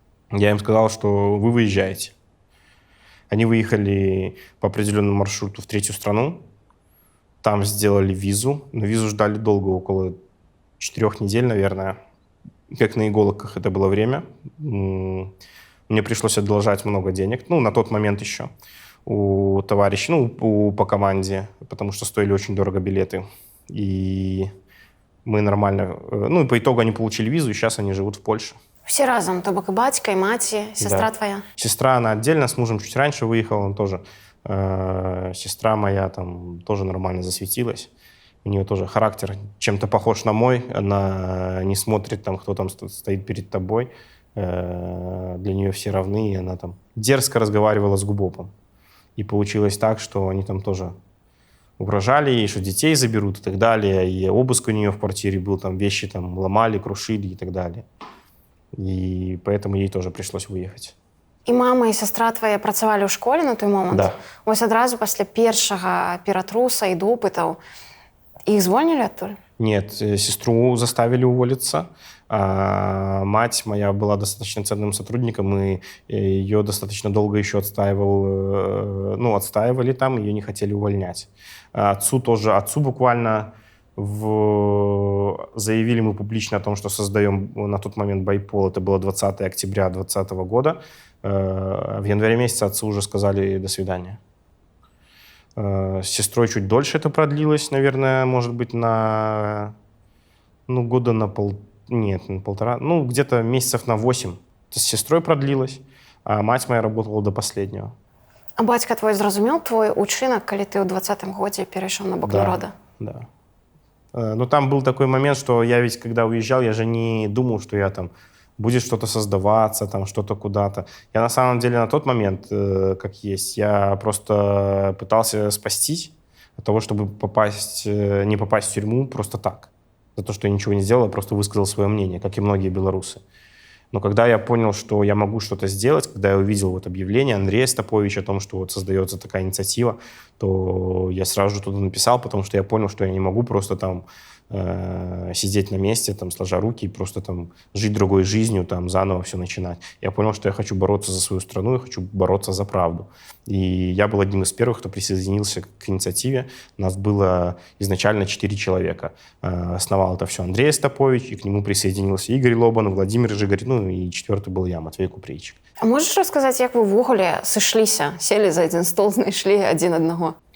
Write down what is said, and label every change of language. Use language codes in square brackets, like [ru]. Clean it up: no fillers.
[ru] Я им сказал, что вы выезжаете. Они выехали по определенному маршруту в третью страну, там сделали визу, но визу ждали долго, около 4 недель, наверное, как на иголках это было время. Мне пришлось одолжать много денег, на тот момент еще, у товарищей, по команде, потому что стоили очень дорого билеты. И мы нормально... и по итогу они получили визу, и сейчас они живут в Польше. [be] Все разом, то бок и батька, и маці, сестра твоя. [ru] Сестра, она отдельно, с мужем чуть раньше выехала, он тоже. Сестра моя там тоже нормально засветилась. У нее тоже характер чем-то похож на мой. Она не смотрит, там, кто там стоит перед тобой. Для нее все равны, и она там дерзко разговаривала с Губопом. И получилось так, что они там тоже угрожали ей, что детей заберут и так далее. И обыск у нее в квартире был, там вещи там ломали, крушили и так далее. И поэтому ей тоже пришлось выехать. [be] І мама, і сестра твоя працавалі ў школе на той момант? [ru] Да. [be] Вось адразу пасля першага ператруса і допытаў іх звольнілі адтуль? [ru] Нет, сестру заставили уволиться. Мать моя была достаточно ценным сотрудником, и ее достаточно долго еще отстаивали там, ее не хотели увольнять. Отцу буквально заявили мы публично о том, что создаем на тот момент Байпол, это было 20 октября 2020 года. В январе месяце отцу уже сказали «до свидания». С сестрой чуть дольше это продлилось, наверное, может быть, года на полтора, где-то месяцев на 8 с сестрой продлилось, а мать моя работала до последнего. [be] А бацька твой зразумеў твой учынак, калі ты ў 20-м годзе перайшоў на бок народа? [ru] Да. Но там был такой момент, что я ведь, когда уезжал, я же не думал, что я там будет что-то создаваться, там что-то куда-то. Я на самом деле на тот момент, как есть, я просто пытался спастись от того, чтобы не попасть в тюрьму просто так. За то, что я ничего не сделал, я просто высказал свое мнение, как и многие белорусы. Но когда я понял, что я могу что-то сделать, когда я увидел вот объявление Андрея Стаповича о том, что вот создается такая инициатива, то я сразу же туда написал, потому что я понял, что я не могу просто там сидеть на месте, там, сложа руки и просто там жить другой жизнью, там, заново все начинать. Я понял, что я хочу бороться за свою страну, я хочу бороться за правду. И я был одним из первых, кто присоединился к инициативе. Нас было изначально 4 человека. Основал это все Андрей Стапович, и к нему присоединился Игорь Лобан, Владимир Жигарь, ну и 4-й был я, Матвей Купрейчик. [be] А можаш расказаць, як вы ўвогуле сышліся, селі за адзін стол, знайшлі адзін аднаго?